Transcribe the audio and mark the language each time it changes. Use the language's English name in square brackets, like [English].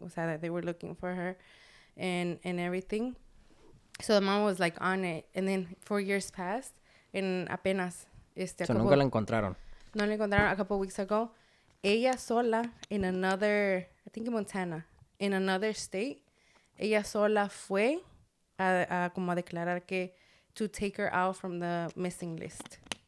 [Spanish] O sea, [English] that they were looking for her and everything. So the mom was like on it. And then 4 years passed. And [Spanish] apenas... So nunca la encontraron. No la encontraron [English] a couple weeks ago. [Spanish] Ella sola [English] in another... I think in Montana. In another state. [Spanish] Ella sola fue a como a declarar que... [English] To take her out from the missing list.